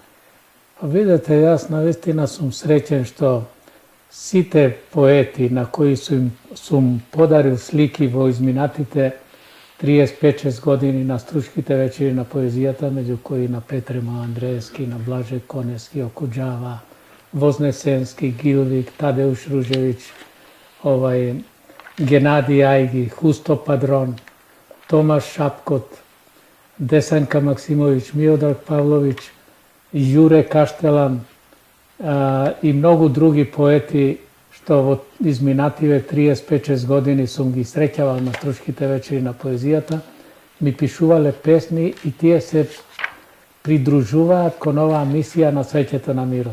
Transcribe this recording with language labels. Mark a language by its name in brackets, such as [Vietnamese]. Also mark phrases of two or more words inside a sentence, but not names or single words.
[Macedonian] Видете, јас навистина сум среќен што сите поети на кои сум подарил слики во изминатите 35-6 години на струшките вечери на поезијата, меѓу кои на Петре Андреевски, на Блаже Коневски, Окуџава, Вознесенски, Гилвик, Тадеуш Ружевиќ, Геннади Ајги, Хусто Падрон, Томаш Шапкот, Десанка Максимовиќ, Миодар Павловиќ, Јуре Каштелан и многу други поети што во изминативе 35-6 години сум ги среќавал на струшките вечери на поезијата, ми пишувале песни и тие се придружуваат кон оваа мисија на Цвеќето на мирот.